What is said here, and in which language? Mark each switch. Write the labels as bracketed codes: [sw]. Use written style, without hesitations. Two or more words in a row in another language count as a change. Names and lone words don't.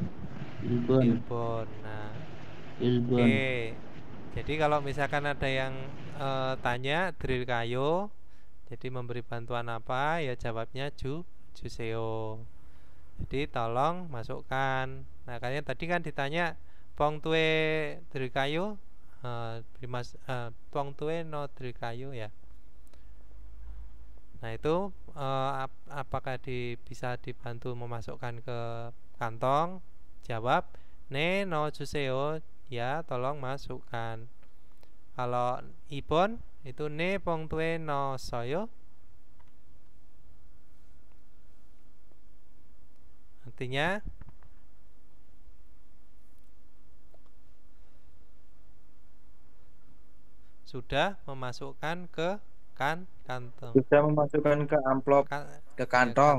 [id] Ilbon. Nah, Ilbon. oke. Jadi kalau misalkan ada yang tanya 드릴까요, jadi memberi bantuan apa? Ya jawabnya juseyo. Jadi tolong masukkan. Nah, kalian tadi kan ditanya [ko] 봉투에 드릴까요? 봉투에 넣어 드릴까요 ya. [id] Nah, itu apakah bisa dibantu memasukkan ke kantong? [ko] Jawab 네 넣어주세요. [id] Ya, tolong masukkan. Kalau ibon itu [ko] 네 봉투에 넣었어요. [id] Artinya sudah memasukkan ke kantong. Sudah memasukkan ke amplop ke kantong.